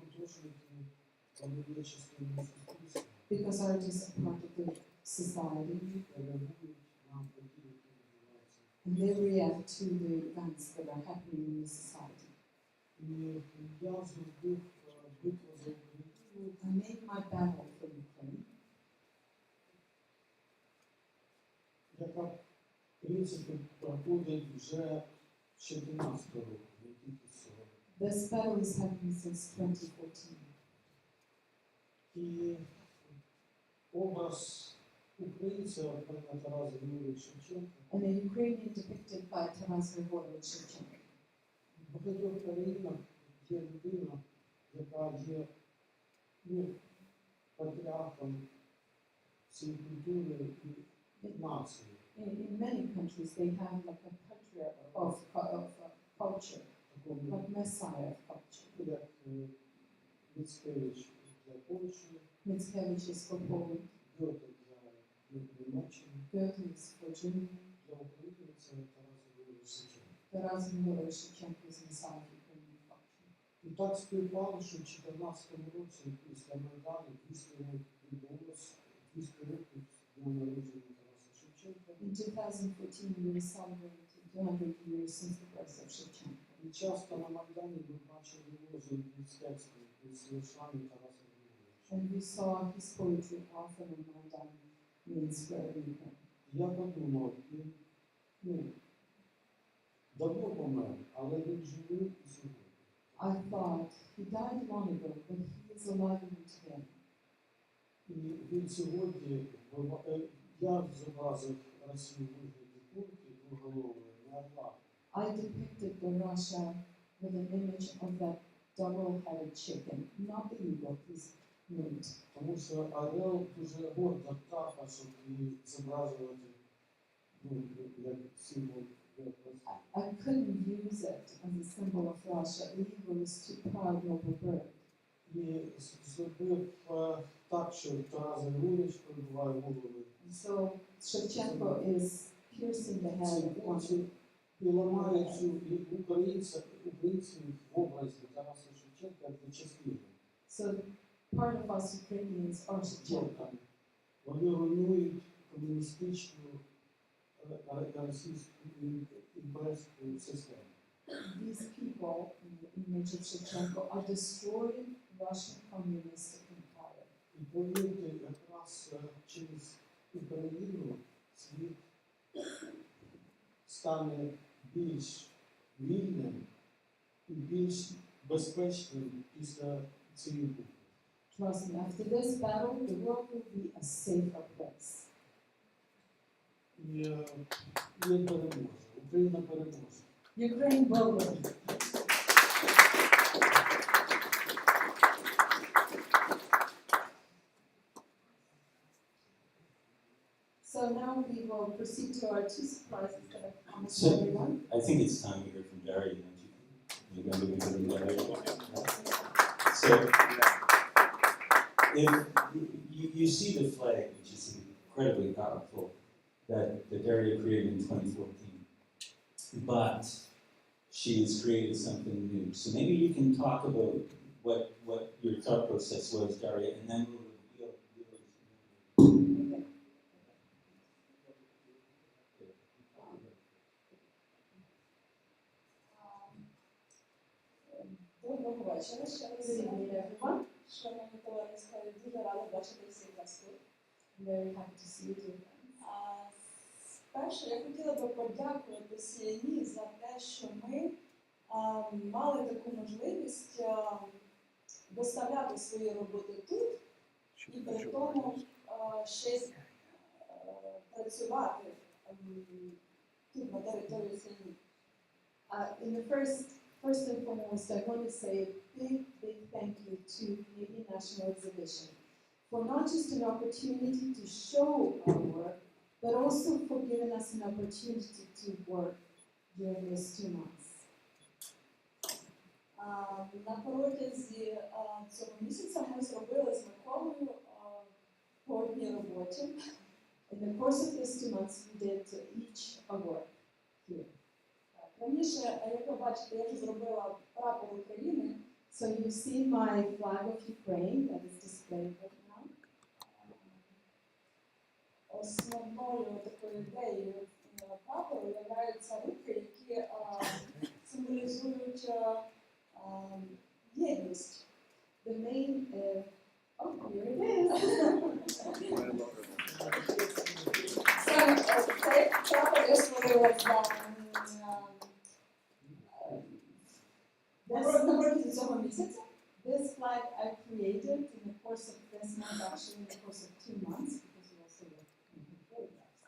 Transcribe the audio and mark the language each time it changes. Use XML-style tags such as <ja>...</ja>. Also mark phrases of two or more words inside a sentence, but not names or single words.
<en>Because artists are part of the society. And they react to the events that are happening in the society. I made my battle for Ukraine.</en> <uk>Яка, в принципі, проходить вже 14 років, не тільки сьогодні.</uk> <en>This battle is happening since 2014.</en> <uk>І образ українця на Тараса Григоровича Шевченка.</uk> <en>And the Ukrainian depicted by Taras Grigorьевич Shevchenko.</en> <uk>В багатьох країнах є людина, яка є патріархом цієї культури і нації.</uk> <en>In many countries, they have like a patriarch of culture, like messiah of culture.</en> <uk>Як Міцкевич для Польщі,</uk> <en>Mickiewicz is for Poland,</en> <uk>Гьоте для Німеччини,</uk> <en>Goethe is for Germany,</en> <uk>для України це Тарас Григорович Шевченко.</uk> <en>Taras Grigorьевич Shevchenko is messiah of Ukrainian culture.</en> <uk>І так співпало, що в 2014 році після Майдану 200 років відбулося, 200 років з дня народження Тараса Шевченка.</uk> <en>In 2014, we were celebrating 200 years since the birth of Shevchenko.</en> <uk>І часто на Майдані ми бачили його з текстом, з віршами Тараса Григоровича.</uk> <en>And we saw his poetry often on Maidan in Square in Ukraine.</en> <uk>Я подумав, він давно помер, але він живий і сьогодні.</uk> <en>I thought he died long ago, but he is alive even today.</en> <uk>І він сьогодні, я зобразив Росію в вигляді курки двоголової, не орла.</uk> <en>I depicted the Russia with an image of that double-headed chicken, not the eagle, please note.</en> <uk>Тому що орел дуже горда птаха, щоб її зобразувати як символ.</uk> <en>I couldn't use it as a symbol of Russia. The eagle is too proud, noble bird.</en> <uk>І зробив так, що Тарас Григорович перебуває головою.</uk> <en>So Shevchenko is piercing the head of one.</en> <uk>І ламає всю українців в образі Тараса Шевченка для частини.</uk> <en>So part of us Ukrainians are Shevchenko.</en> <uk>Вони руйнують комуністичну російську імперську систему.</uk> <en>These people, in the image of Shevchenko, are destroying Russian communist empire.</en> <uk>І повірте, якраз через Україну світ стане більш вільним і більш безпечним після цієї битви.</uk> <en>Trust me, after this battle, the world will be a safer place.</en> <uk>І він переможе, Україна переможе.</uk> <en>Ukraine will win. So now we will proceed to our two surprises that I've promised So, everyone. I think it's time we hear from Daria, don't you think? You're going to be hearing Daria. So, if you see the flag, which is incredibly powerful, that Daria created in 2014, but she has created something new. So maybe you can talk about what your thought process was, Daria, and then we'll reveal yours.</en> <uk>Доброго вечора, ще раз.</uk> <en>Good evening, everyone.</en> <uk>Шановні товариство, дуже рада бачити всіх вас тут.</uk> <en>I'm very happy to see you too.</en> <uk>Спершу я хотіла би подякувати CNE за те, що ми мали таку можливість доставляти свої роботи тут і при тому ще й працювати тут на території CNE.</uk> <en>In the first and foremost, I want to say a big thank you to Canadian National Exhibition for not just an opportunity to show our work, but also for giving us an opportunity to work during these 2 months.</en> <uk>На протязі цього місяця ми зробили з Миколою по одній роботі.</uk> <en>In the course of these 2 months, we did each a work here.</en> <uk>Раніше, як ви бачите, я вже зробила прапор України.</uk> <en>So you've seen my flag of Ukraine that is displayed right now.</en> <uk>Основною такою ідеєю прапору являються руки, які символізують єдність.</uk> <en>The main, oh, here it is.</en> <uk>Цей прапор я створила на протязі цього місяця.</uk> <en>This flag I created in the course of this month, actually in the course of 2 months, because we also work in photographs.</en>